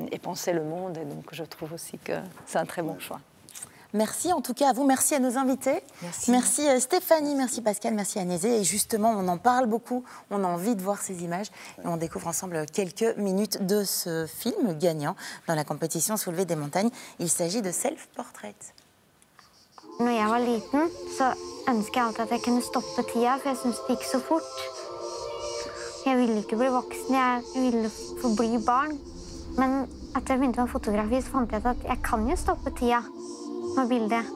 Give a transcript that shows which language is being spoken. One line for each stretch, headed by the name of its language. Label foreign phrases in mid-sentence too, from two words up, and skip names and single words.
French: Et donc, je trouve aussi que c'est un très bon choix. Merci en tout cas à vous, merci à nos invités. Merci Stéphanie, merci Pascal, merci Agnès. Et justement, on en parle beaucoup, on a envie de voir ces images. Et on découvre ensemble quelques minutes de ce film gagnant dans la compétition Soulever des montagnes. Il s'agit de Self-Portrait.
Norwegian: Når jeg var liten, så ønsket jeg alltid at jeg kunne stoppe tida, for jeg syntes det gikk så fort. Jeg ville ikke bli voksen, jeg ville forbli barn. Men etter jeg begynte med fotografi, så fant jeg ut at jeg kan jo stoppe tida med bildet.